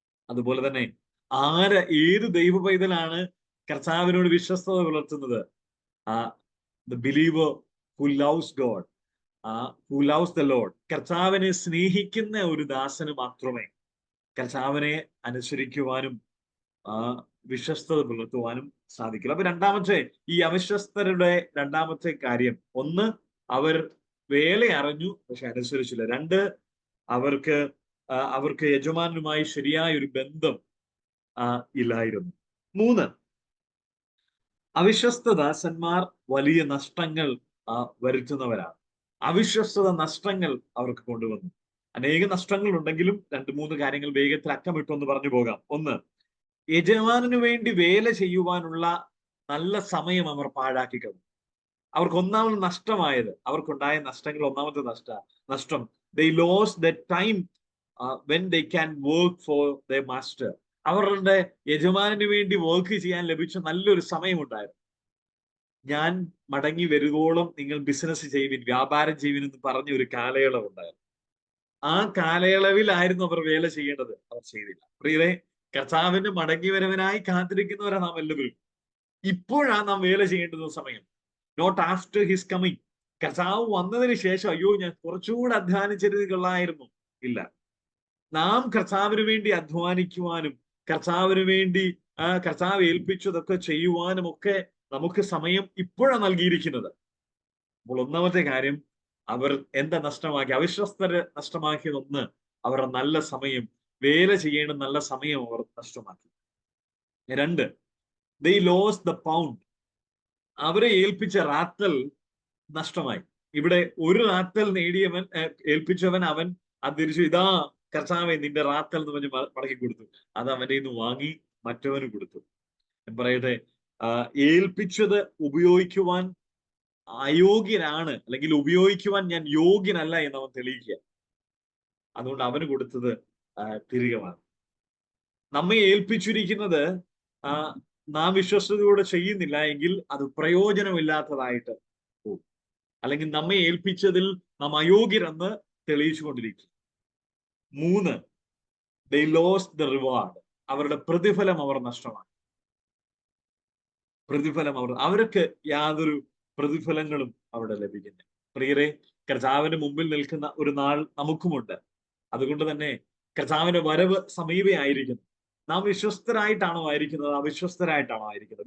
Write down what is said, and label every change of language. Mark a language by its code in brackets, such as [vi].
[ml] അതുപോലെ തന്നെ ഏത് ദൈവ പൈതലാണ് കർത്താവിനോട് വിശ്വസ്തത പുലർത്തുന്നത്? [en] the believer who loves God, who loves the Lord. [ml] കർത്താവിനെ സ്നേഹിക്കുന്ന ഒരു ദാസന് മാത്രമേ കർത്താവിനെ അനുസരിക്കുവാനും വിശ്വസ്തത പുലർത്തുവാനും സാധിക്കില്ല. അപ്പൊ രണ്ടാമത്തെ ഈ അവിശ്വസ്തരുടെ രണ്ടാമത്തെ കാര്യം, ഒന്ന്, അവർ വേല അറിഞ്ഞു പക്ഷെ അനുസരിച്ചില്ല. രണ്ട്, അവർക്ക് യജമാനുമായി ശരിയായ ഒരു ബന്ധം ഇല്ലായിരുന്നു. മൂന്ന്, അവിശ്വസ്ത ദാസന്മാർ വലിയ നഷ്ടങ്ങൾ വരുത്തുന്നവരാണ്. അവിശ്വസ്തത നഷ്ടങ്ങൾ അവർക്ക് കൊണ്ടുവന്നു. അനേക നഷ്ടങ്ങൾ ഉണ്ടെങ്കിലും രണ്ട് മൂന്ന് കാര്യങ്ങൾ വേഗത്തിൽ അക്കമിട്ടൊന്ന് പറഞ്ഞു പോകാം. ഒന്ന്, യജമാനു വേണ്ടി വേല ചെയ്യുവാനുള്ള നല്ല സമയം അവർ പാഴാക്കി കളഞ്ഞു. അവർക്ക് ഒന്നാമത് നഷ്ടമായത്, അവർക്കുണ്ടായ നഷ്ടങ്ങൾ, ഒന്നാമത്തെ നഷ്ടം, [en] they lost the time when they can work for their master. [ml] അവരുടെ യജമാനു വേണ്ടി വർക്ക് ചെയ്യാൻ ലഭിച്ച നല്ലൊരു സമയമുണ്ടായിരുന്നു. ഞാൻ മടങ്ങി വരുവോളം നിങ്ങൾ ബിസിനസ് ചെയ്യുവിൻ, വ്യാപാരം ചെയ്യുവിൻ എന്ന് പറഞ്ഞ ഒരു കാലയളവ് ഉണ്ടായിരുന്നു. ആ കാലയളവിലായിരുന്നു അവർ വേല ചെയ്യേണ്ടത്, അവർ ചെയ്തില്ല. പ്രിയരെ, കർത്താവിന് മടങ്ങി വരവനായി കാത്തിരിക്കുന്നവരാ നാം എല്ലാവരും. ഇപ്പോഴാണ് നാം വേല ചെയ്യേണ്ടുന്ന സമയം, [en] Not after his coming. [ml] കർത്താവ് വന്നതിന് ശേഷം അയ്യോ ഞാൻ കുറച്ചുകൂടെ അധ്വാനിച്ചിരുന്നത് കൊള്ളായിരുന്നു, ഇല്ല. നാം കർത്താവിന് വേണ്ടി അധ്വാനിക്കുവാനും കർത്താവിന് വേണ്ടി കർത്താവ് ഏൽപ്പിച്ചതൊക്കെ ചെയ്യുവാനും ഒക്കെ നമുക്ക് സമയം ഇപ്പോഴാണ് നൽകിയിരിക്കുന്നത്. അപ്പോൾ ഒന്നാമത്തെ കാര്യം, അവർ എന്താ നഷ്ടമാക്കി? അവിശ്വസ്തര് നഷ്ടമാക്കിയത് ഒന്ന്, അവരുടെ നല്ല സമയം, വേല ചെയ്യേണ്ട നല്ല സമയം അവർ നഷ്ടമാക്കി. [en] രണ്ട്, they lost the pound. [ml] അവരെ ഏൽപ്പിച്ച റാത്തൽ നഷ്ടമായി. ഇവിടെ ഒരു റാത്തൽ നേടിയവൻ, ഏൽപ്പിച്ചവൻ, അവൻ അത് തിരിച്ചു, ഇതാ കർത്താവെ നിന്റെ റാത്തൽ എന്ന് പറഞ്ഞ് മടക്കി കൊടുത്തു. അത് അവന്റെ നിന്ന് വാങ്ങി മറ്റവന് കൊടുത്തു. ഞാൻ പറയട്ടെ, ഏൽപ്പിച്ചത് ഉപയോഗിക്കുവാൻ അയോഗ്യനാണ്, അല്ലെങ്കിൽ ഉപയോഗിക്കുവാൻ ഞാൻ യോഗ്യനല്ല എന്ന് അവൻ തെളിയിക്കുക. അതുകൊണ്ട് അവന് കൊടുത്തത് തിരികെ വാങ്ങി. നമ്മെ ഏൽപ്പിച്ചിരിക്കുന്നത് നാം വിശ്വസ്തയോടെ ചെയ്യുന്നില്ല എങ്കിൽ അത് പ്രയോജനമില്ലാത്തതായിട്ട് പോകും. അല്ലെങ്കിൽ നമ്മെ ഏൽപ്പിച്ചതിൽ നാം അയോഗ്യരെന്ന് തെളിയിച്ചുകൊണ്ടിരിക്കും. [en] മൂന്ന്, they lost the reward. [ml] അവരുടെ പ്രതിഫലം അവർ നഷ്ടമാണ്. അവർക്ക് യാതൊരു പ്രതിഫലങ്ങളും അവിടെ ലഭിക്കുന്നില്ല. പ്രിയരെ, കർത്താവിന്റെ മുമ്പിൽ നിൽക്കുന്ന ഒരു നാൾ നമുക്കുമുണ്ട്. അതുകൊണ്ട് തന്നെ കർത്താവിന്റെ വരവ് സമീപമായിരിക്കുന്നു. നാം വിശ്വസ്തരായിട്ടാണോ ആയിരിക്കുന്നത്, അവിശ്വസ്തരായിട്ടാണോ ആയിരിക്കുന്നത്?